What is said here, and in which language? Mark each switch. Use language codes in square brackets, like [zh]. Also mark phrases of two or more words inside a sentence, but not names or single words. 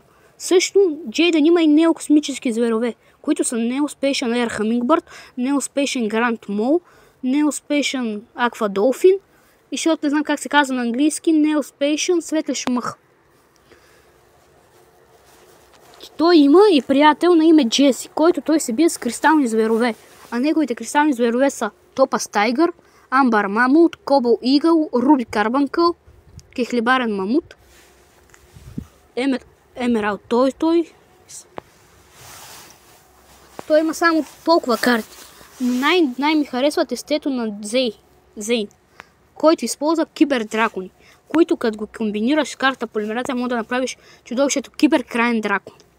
[bg] Също, Джейдън има и неокосмически зверове, които са Neospatian Air Hummingbird, Neospatian Grand Mole, Neospatian Aqua Dolphin и защото не знам как се казва на английски, Neospatian Светлеш мъх. Той има и приятел на име Джеси, който той се бие с кристални зверове, а неговите кристални зверове са Топас Тайгър, Амбар Мамут, Кобъл Игъл, Руби Карбанкъл, Кехлибарен Мамут, Емералд Той. Той има само толкова карти. Но най-ми харесва тестето на Зейн, който използва кибердракони, които като го комбинираш с карта полимеризация, може да направиш чудовището киберкрайен дракон.